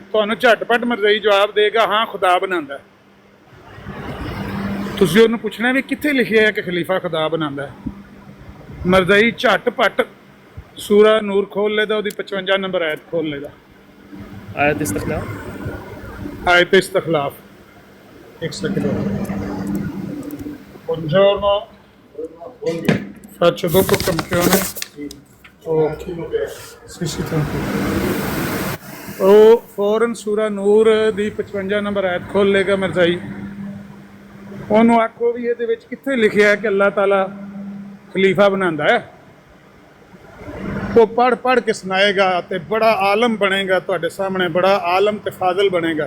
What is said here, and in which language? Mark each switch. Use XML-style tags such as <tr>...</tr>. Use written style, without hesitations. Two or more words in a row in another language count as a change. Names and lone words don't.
<pa>ਤੁਹਾਨੂੰ ਝਟਪਟ ਮਰਜ਼ਾਈ ਜਵਾਬ ਦੇਗਾ ਹਾਂ ਖੁਦਾ ਬਣਾਉਂਦਾ ਹੈ। ਤੁਸੀਂ ਉਹਨੂੰ ਪੁੱਛਣਾ ਵੀ ਕਿੱਥੇ ਲਿਖਿਆ ਹੈ ਕਿ ਖਲੀਫਾ ਖੁਦਾ ਬਣਾਉਂਦਾ ਹੈ। ਮਰਜ਼ਾਈ ਝਟਪਟ ਸੂਰਾ ਨੂਰ ਖੋਲ ਲੈਦਾ, ਉਹਦੀ 55 ਨੰਬਰ ਆਇਤ ਖੋਲ ਲੈਦਾ। ਆਇਤ ਇਸਤਖਲਾਫ, ਆਇਤ ਇਸਤਖਲਾਫ। ਇੱਕ ਸੈਕਿੰਡ</pa> <it>buongiorno, faccio dopo campione. Sì, tranquillo।</it> <pa>ਉਹ ਫੌਰਨ ਸੂਰਾ ਨੂਰ ਦੀ 55 ਨੰਬਰ ਆਇਤ ਖੋਲ ਲੇਗਾ ਮਰਜ਼ਾਈ। ਉਹਨੂੰ ਆਖੋ ਵੀ ਇਹਦੇ ਵਿੱਚ ਕਿੱਥੇ ਲਿਖਿਆ ਹੈ ਕਿ ਅੱਲਾਹ ਤਾਲਾ ਖਲੀਫਾ ਬਣਾਉਂਦਾ ਹੈ। ਉਹ ਪੜ੍ਹ ਕੇ ਸੁਣਾਏਗਾ ਤੇ ਬੜਾ ਆਲਮ ਬਣੇਗਾ ਤੁਹਾਡੇ ਸਾਹਮਣੇ, ਬੜਾ ਆਲਮ ਤੇ ਫਾਜ਼ਲ ਬਣੇਗਾ।</pa>